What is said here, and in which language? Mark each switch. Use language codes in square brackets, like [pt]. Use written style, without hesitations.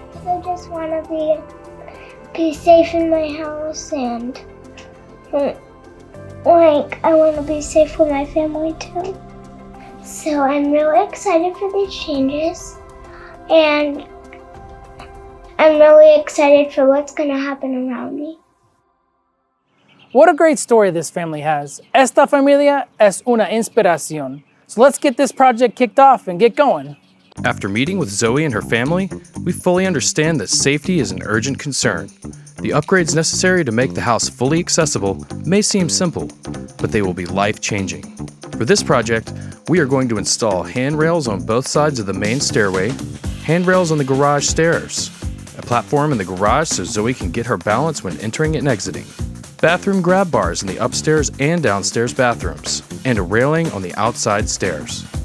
[en] I just want to be safe in my house, and like I want to be safe with my family too. So I'm really excited for these changes, and I'm really excited for what's going to happen around me. What a great story this family has. [es] Esta familia es una inspiración. [en] So let's get this project kicked off and get going. After meeting with Zoey and her family, we fully understand that safety is an urgent concern. The upgrades necessary to make the house fully accessible may seem simple, but they will be life-changing. For this project, we are going to install handrails on both sides of the main stairway, handrails on the garage stairs, a platform in the garage so Zoey can get her balance when entering and exiting, bathroom grab bars in the upstairs and downstairs bathrooms, and a railing on the outside stairs.